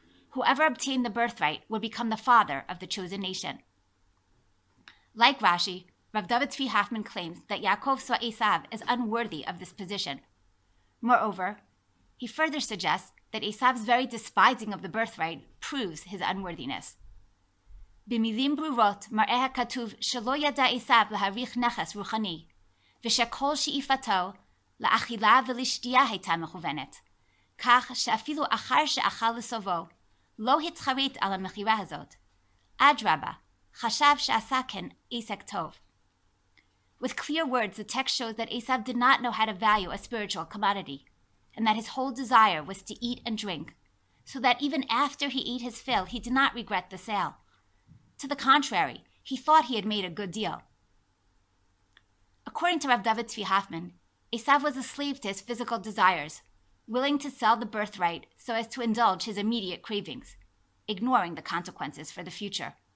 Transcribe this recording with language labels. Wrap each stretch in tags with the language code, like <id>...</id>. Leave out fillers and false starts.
<en>Whoever obtained the birthright would become the father of the chosen nation. Like Rashi, Rev David T Hoffman claims that Yaakov saw Esav as unworthy of this position. Moreover, he further suggests that Esav's very despising of the birthright proves his unworthiness.</en> <he>במילים ברורות מראה הכתוב שלא ידע עשיו להעריך נכס רוחני, ושכל שאיפתו לאכילה ולשתייה הייתה מכוונת, כך שאפילו אחר שאכל לסובו, לא התחרט על המכירה הזאת. אדרבה, חשב שעשה כן עסק טוב.</he> <en>With clear words, the text shows that Esav did not know how to value a spiritual commodity, and that his whole desire was to eat and drink, so that even after he ate his fill, he did not regret the sale. To the contrary, he thought he had made a good deal. According to Rev David T Hoffman, Esav was a slave to his physical desires, willing to sell the birthright so as to indulge his immediate cravings, ignoring the consequences for the future.</en>